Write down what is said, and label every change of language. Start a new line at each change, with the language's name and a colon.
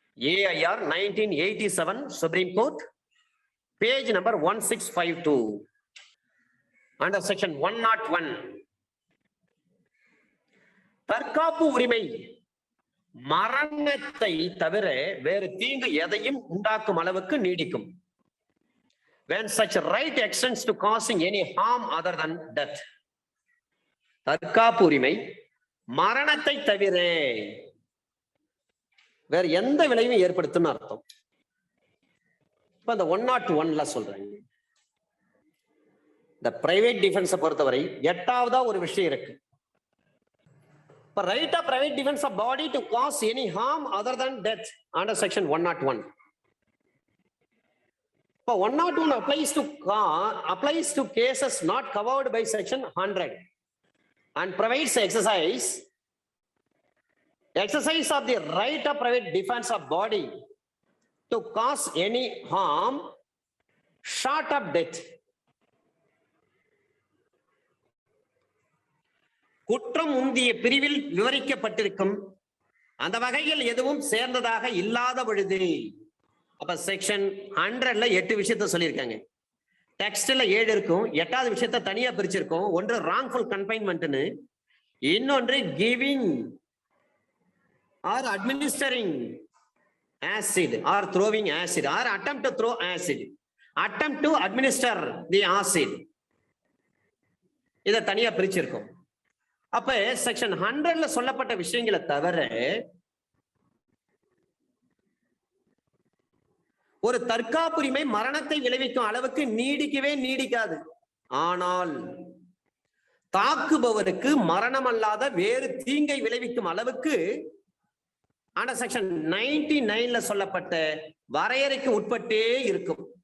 English: AIR 1987 supreme court page number 1652 under section 101.
Tamil: தற்காப்பு உரிமை மரணத்தை தவிர வேறு தீங்கு எதையும் உண்டாக்கும் அளவுக்கு நீடிக்கும்.
English: When such right extends to causing any harm other than death.
Tamil: தற்காப்பு உரிமை மரணத்தை தவிர வேற எந்த விளைவும் ஏற்படுத்தும் அர்த்தம். இப்ப இந்த 101ல சொல்றாங்க. இந்த பிரைவேட் டிஃபென்ஸை பொறுத்தவரை எட்டாவதா ஒரு விஷயம் இருக்கு. இப்ப
English: Right of private defence of body to cause any harm other than death under section 101. இப்ப 101 applies to cases not covered by section 100 and provides exercise of the right of private defense of body to cause any harm short of death.
Tamil: குற்றம் முந்திய பிரிவில் விவரிக்கப்பட்டிருக்கும் அந்த வகையில் எதுவும் சேர்ந்ததாக இல்லாத பொழுது. அப்ப செக்ஷன் 100ல 8 விஷயத்த சொல்லியிருக்காங்க. டெக்ஸ்ட்ல 7 இருக்கும், 8வது விஷயத்த தனியா பிரிச்சிருக்கோம்.
English: ஒன்று wrongful confinement, இன்னொன்று giving or administering acid or throwing acid or attempt to throw acid, attempt to administer the acid,
Tamil: இத தனியா பிரிச்சிருக்கோம். அப்ப செக்ஷன் 100ல சொல்லப்பட்ட விஷயங்களை தவிர ஒரு தற்காப்புரிமை மரணத்தை விளைவிக்கும் அளவுக்கு நீடிக்கவே நீடிக்காது. ஆனால் தாக்குபவருக்கு மரணம் அல்லாத வேறு தீங்கை விளைவிக்கும் அளவுக்கு ஆனா செக்ஷன் 99ல சொல்லப்பட்ட வரையறைக்கு உட்பட்டே இருக்கும்.